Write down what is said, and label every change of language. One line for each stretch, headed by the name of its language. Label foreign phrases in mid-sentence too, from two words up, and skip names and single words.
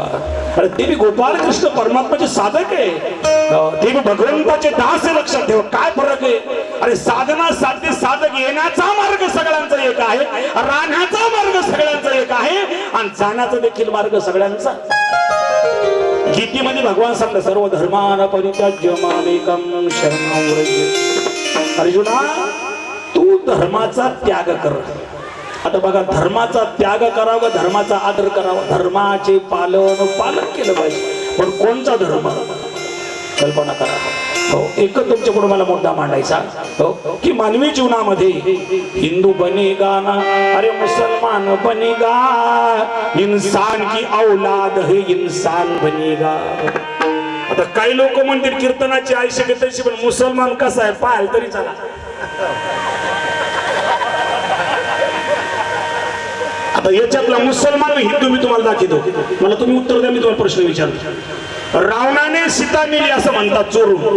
Marathi: अरे ते बी गोपाल कृष्ण परमात्माचे साधक आहे. ते बी भगवंताचे दास आहे. लक्षात ठेवा. काय फरक आहे? अरे साधना साध्य साधक येण्याचा मार्ग सगळ्यांचा एक आहे, राहण्याचा मार्ग सगळ्यांचा एक आहे, आणि जाण्याचा देखील मार्ग सगळ्यांचा. गीतेमध्ये भगवान सांगतात
Sanskrit: सर्व धर्मान परित्याज्य मामेकं शरणं व्रज.
Marathi: अर्जुना तू धर्माचा त्याग कर. आता बघा, धर्माचा त्याग करावा, धर्माचा आदर करावा, धर्माचे पालन केलं पाहिजे. पण कोणता धर्म? कल्पना करा. हो, एकच तुमच्या पुढे मला मुद्दा मांडायचा. हो, की मानवी जीवनामध्ये
Hindi: हिंदू बनेगा ना, अरे मुसलमान बनेगा, इंसान की औलाद है इंसान बनेगा.
Marathi: आता काही लोक म्हणतील कीर्तनाची आयशी घेतायची, पण मुसलमान कसा आहे पाहाल तरी चला. आता याच्यातला मुसलमान हिंदू मी तुम्हाला दाखवतो. मला तुम्ही उत्तर द्या. मी तुम्हाला प्रश्न विचारतो. रावणाने सीता नेली असं म्हणतात चोरून.